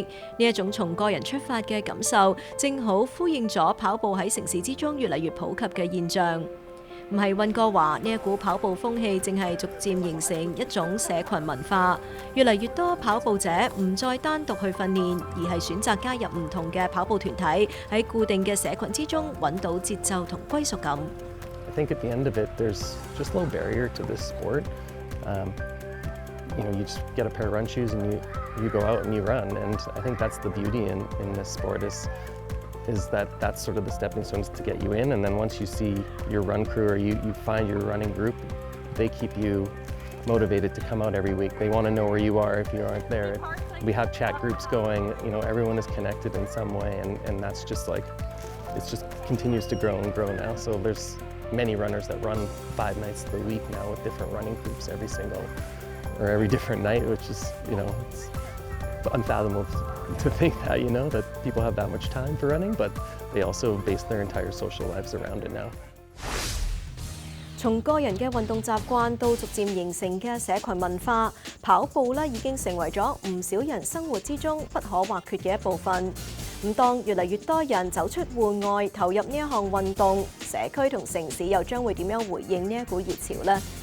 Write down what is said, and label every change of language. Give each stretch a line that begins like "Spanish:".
Cantonese: 呢一種從個人出發嘅感受，正好呼應咗跑步喺城市之中越嚟越普及嘅現象。唔係溫哥華呢一股跑步風氣正係逐漸形成一種社群文化，越嚟越多跑步者唔再單獨去訓練，而係選擇加入唔同嘅跑步團體，喺固定嘅社群之中揾到節奏同歸屬感。
English: I think at the end of it, there's just no barrier to this sport. You just get a pair of run shoes and you go out and you run, and I think that's the beauty in this sport is that that's sort of the stepping stones to get you in, and then once you see your run crew or you find your running group, they keep you motivated to come out every week. They want to know where you are if you aren't there. We have chat groups going, everyone is connected in some way, and that's just like, it just continues to grow and grow now. So there's many runners that run 5 nights of the week now with different running groups every different night, which is, it's unfathomable to think that, that people have that much time for running, but they also base their entire social lives around it now.
Cantonese: 從個人嘅運動習慣到逐漸形成嘅社群文化，跑步咧已經成為咗唔少人生活之中不可或缺嘅一部分。咁當越嚟越多人走出戶外，投入呢一項運動，社區同城市又將會點樣回應呢一股熱潮呢？